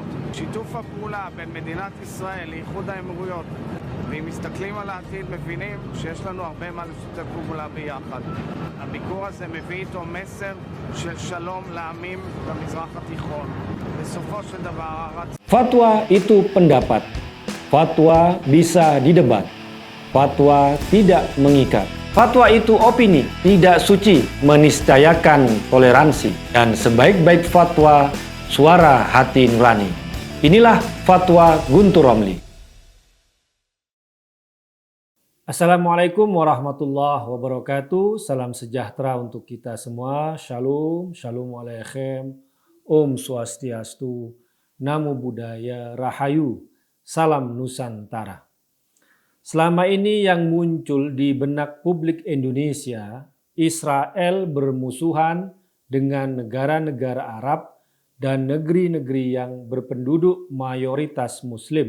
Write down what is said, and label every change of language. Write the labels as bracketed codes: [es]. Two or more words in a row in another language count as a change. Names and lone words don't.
[he] שיתוף הפעולה בין מדינת ישראל לאיחוד האמירויות, ואם מסתכלים על העתיד מבינים שיש לנו הרבה מה לשתף פעולה ביחד. הביקור הזה מביא איתו מסר של שלום לעמים במזרח התיכון. בסופו של דבר [id] Fatwa itu pendapat. Fatwa bisa didebat. Fatwa tidak mengikat. Fatwa itu opini, tidak suci, meniscayakan toleransi. Dan sebaik-baik fatwa, suara hati nurani. Inilah Fatwa Guntur Romli. [ar] السلام عليكم ورحمة الله وبركاته. [id] Salam sejahtera untuk kita semua. [he] שלום, שלום עליכם, [id] Om Swastiastu, Namo Buddhaya, Rahayu, Salam Nusantara. Selama ini yang muncul di benak publik Indonesia, Israel bermusuhan dengan negara-negara Arab dan negeri-negeri yang berpenduduk mayoritas Muslim.